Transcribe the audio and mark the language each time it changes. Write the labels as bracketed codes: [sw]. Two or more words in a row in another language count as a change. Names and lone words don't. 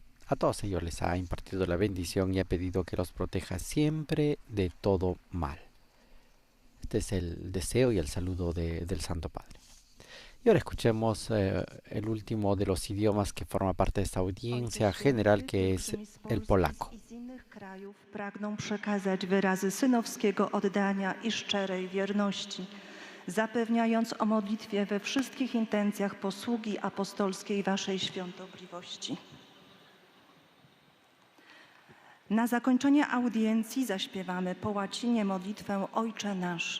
[es] A todos ellos les ha impartido la bendición y ha pedido que los proteja siempre de todo mal. Este es el deseo y el saludo del Santo Padre. Y ahora escuchemos el último de los idiomas que forma parte de esta audiencia general, que es el polaco. [pl] Pragną przekazać wyrazy synowskiego oddania i szczerej wierności, zapewniając o modlitwie we wszystkich intencjach posługi apostolskiej Waszej świątobliwości. Na zakończenie audiencji zaśpiewamy po łacinie modlitwę Ojcze Nasz.